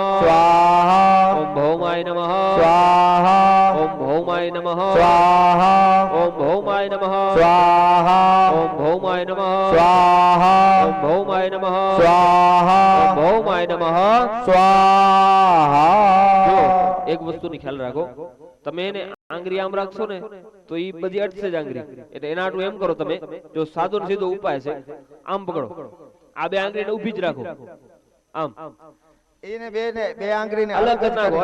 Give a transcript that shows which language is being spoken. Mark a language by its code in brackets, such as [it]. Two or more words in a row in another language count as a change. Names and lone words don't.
[sa] स्वाहा ओम भौमाय नमः स्वाहा ओम भौमाय नमः स्वाहा ओम भौमाय नमः स्वाहा ओम भौमाय नमः स्वाहा ओम भौमाय नमः स्वाहा ओम भौमाय नमः स्वाहा। [gu] જો એક વસ્તુની ખ્યાલ રાખો, તમે એને આંગળી આમ રાખશો ને તો ઈ બધી અટશે જ આંગળી, એટલે એના આટલું એમ કરો તમે, જો સાદો ને સીધો ઉપાય છે, આમ પકડો, આ બે આંગળીને ઊભી જ રાખો, આમ એને બે આંગળીને અલગ કરી નાખો,